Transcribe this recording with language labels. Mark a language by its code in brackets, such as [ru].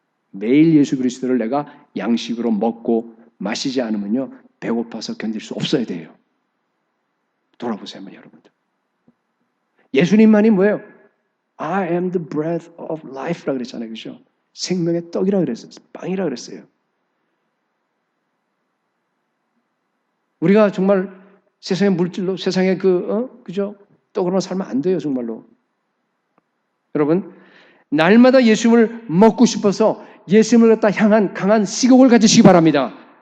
[ko] 매일 예수 그리스도를 내가 양식으로 먹고 마시지 않으면요, 배고파서 견딜 수 없어야 돼요. 돌아보세요, 여러분들. 예수님만이 뭐예요? [en] I am the bread of life라 [ko] 그랬잖아요, 그죠? 생명의 떡이라 그랬어요, 빵이라 그랬어요. 우리가 정말 세상의 물질로, 세상의 그죠? 떡으로만 살면 안 돼요, 정말로. 여러분, 날마다 예수님을 먹고 싶어서 예수님을 갖다 향한 강한 식욕을 가지시기 바랍니다.